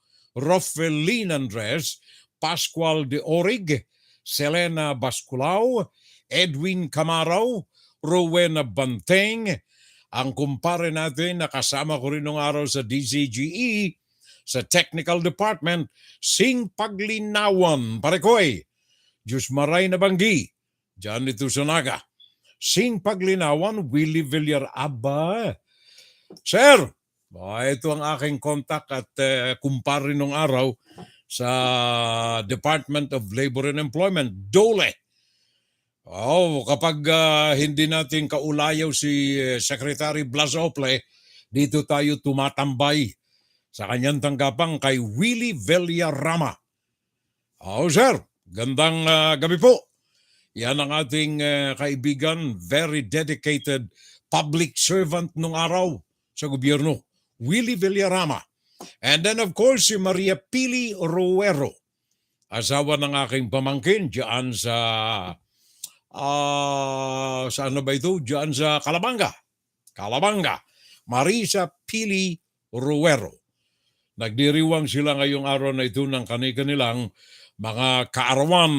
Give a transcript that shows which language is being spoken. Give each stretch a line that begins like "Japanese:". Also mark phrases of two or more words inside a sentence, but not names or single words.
Filipino: Rofelin Andres, Pascual de Orig, Selena Basculao, Edwin Camaraw, Rowena Banteng, ang kumpare natin na kasama ko rin nung araw sa DCGE, sa Technical Department, Sing Paglinawan, Parekoy,
Bikol: Diyos Maray na Banggi,
Filipino: dyan ito sa Naga. Sing Paglinawan, Willie Villar, aba. Sir, ito ang aking contact at kumpare nung araw sa Department of Labor and Employment, DOLE. Kapag hindi natin kaulayaw si Secretary Blas Ople, dito tayo tumatambay sa kanyang tanggapang kay Willie Villarama. Sir, gandang gabi po. Yan ang ating kaibigan,
English: very dedicated public servant
Filipino: nung araw sa gobyerno, Willie Villarama.
English: And then of course,
Filipino: si Maria Pili Ruero, asawa ng aking pamangkin dyan sa saan na ba ito? Diyan sa Calabanga. Marisa Pili Ruero. Nagdiriwang sila ngayong araw na ito ng kanilang mga kaarawan.